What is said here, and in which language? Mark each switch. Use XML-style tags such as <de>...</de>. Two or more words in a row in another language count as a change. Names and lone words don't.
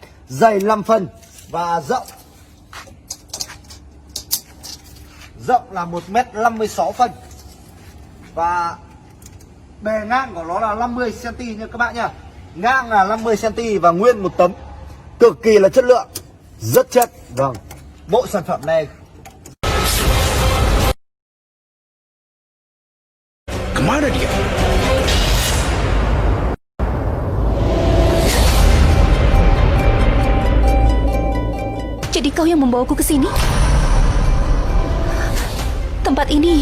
<vi>Dày 5 phân. Và rộng là 1m56 phân. Và bề ngang của nó là 50cm nha các bạn nha. Ngang là 50cm và nguyên một tấm. Cực kỳ là chất lượng, rất chất. Vâng, bộ sản phẩm này</vi> <id>Kemana dia? Jadi kau yang membawaku ke sini? Tempat ini...</id>